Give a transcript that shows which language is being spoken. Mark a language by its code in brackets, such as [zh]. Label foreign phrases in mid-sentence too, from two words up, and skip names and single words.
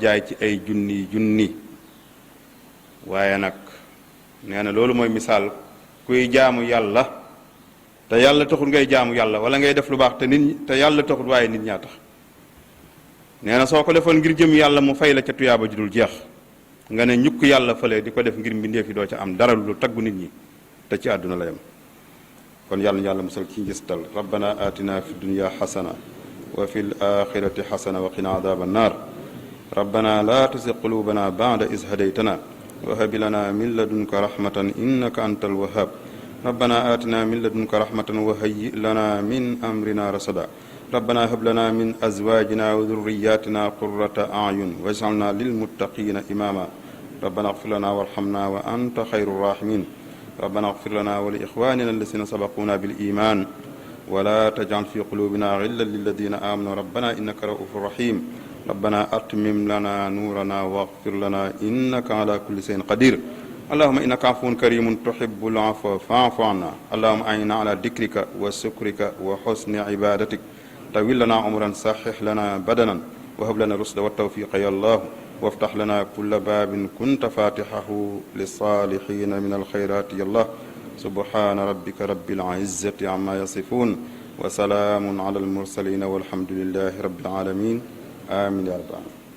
[wo] jaay ci ay junni waaye nag nee na loolu mooy misaal kuy jaamu yàlla te yàlla taxul ngay jaamu yàlla wala ngay def lu baax te yàlla taxul waaye nit ñaa tax nee na soo ko defoon ngir jëm yàlla mu fay la ca tuyaaba ju dul jeex nga ne ñukk yàlla fële di ko def ngir mbindeef yi doo ca am dara lu taggu nit ñi te ci àdduna la yem kon yàlla ñu yàlla musal ci njistal [ar] ربنا آتنا في الدنيا حسنة وفي الآخرة حسنة وقنا عذاب النار ربنا لا تزغ قلوبنا بعد إذ هديتنا و هب لنا من لدنك رحمة إنك أنت الوهاب ربنا آتنا من لدنك رحمة وهيئ لنا من أمرنا رشدا ربنا هب لنا من أزواجنا وذرياتنا قرة أعين واجعلنا للمتقين إماما ربنا اغفر لنا وارحمنا وأنت خير الراحمين ربنا اغفر لنا ولإخواننا الذين سبقونا بالإيمان ولا تجعل في قلوبنا غلا للذين آمنوا ربنا إنك رءوف رحيم ربنا أتمم لنا نورنا واغفر لنا إنك على كل شيء قدير اللهم إنك عفو كريم تحب العفو فاعف عنا اللهم أعنا على ذكرك وشكرك وحسن عبادتك طول لنا عمرا صحح لنا بدنا وهب لنا رشدا وتوفيقا يا الله وافتح لنا كل باب كنت فاتحه للصالحين من الخيرات يا الله سبحان ربك رب العزة عما يصفون وسلام على المرسلين والحمد لله رب العالمين آمين يا رب العالمين